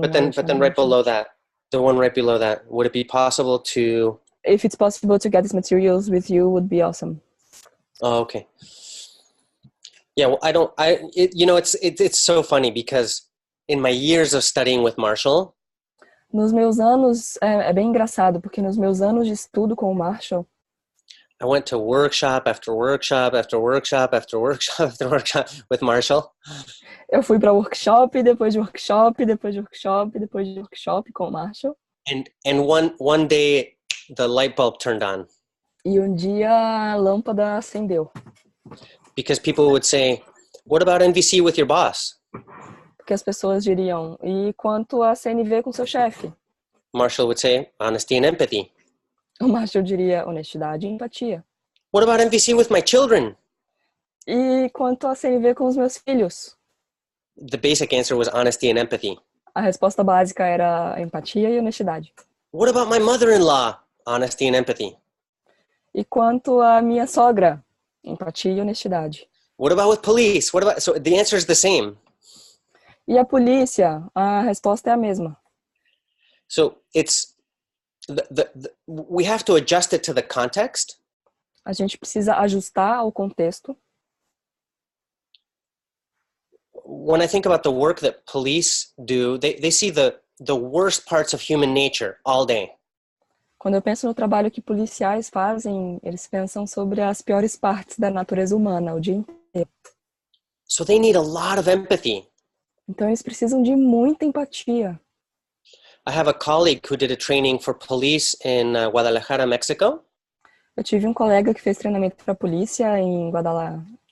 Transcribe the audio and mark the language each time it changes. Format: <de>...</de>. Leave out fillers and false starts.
<en>But then right below that, the one right below that, would it be possible to? If it's possible to get these materials with you, would be awesome. Oh, okay. Yeah, well, it's so funny because in my years of studying with Marshall.</en> <pt>Nos meus anos, é bem engraçado, porque nos meus anos de estudo com o Marshall,</pt> <en>I went to workshop after workshop after workshop after workshop after workshop with Marshall.</en> <pt>Eu fui para workshop, depois de workshop, depois de workshop, depois de workshop com o Marshall.</pt> <en>And one day the light bulb turned on.</en> <pt>E um dia a lâmpada acendeu.</pt> <en>Because people would say, "What about NVC with your boss?"</en> <pt>Porque as pessoas diriam, e quanto a CNV com seu chefe?</pt> <en>Marshall would say, "Honesty and empathy."</en> <pt>O Marshall diria, honestidade e empatia.</pt> <en>What about NVC with my children?</en> <pt>E quanto a CNV com os meus filhos?</pt> <en>The basic answer was honesty and empathy.</en> <pt>A resposta básica era empatia e honestidade.</pt> <en>What about my mother-in-law? Honesty and empathy.</en> <pt>E quanto à minha sogra? Empatia e honestidade.</pt> <en>What about with police? What about, so the answer is the same.</en> <pt>E a polícia? A resposta é a mesma.</pt> <en>So it's, we have to adjust it to the context.</en> <pt>A gente precisa ajustar ao contexto.</pt> <en>When I think about the work that police do, they see the worst parts of human nature all day.</en> <pt>Quando eu penso no trabalho que policiais fazem, eles pensam sobre as piores partes da natureza humana o dia inteiro.</pt> <en>So they need a lot of empathy.</en> <pt>Então eles precisam de muita empatia.</pt> <en>I have a colleague who did a training for police in Guadalajara, Mexico.</en> <pt>Eu tive um colega que fez treinamento para polícia em Guadalajara.</pt>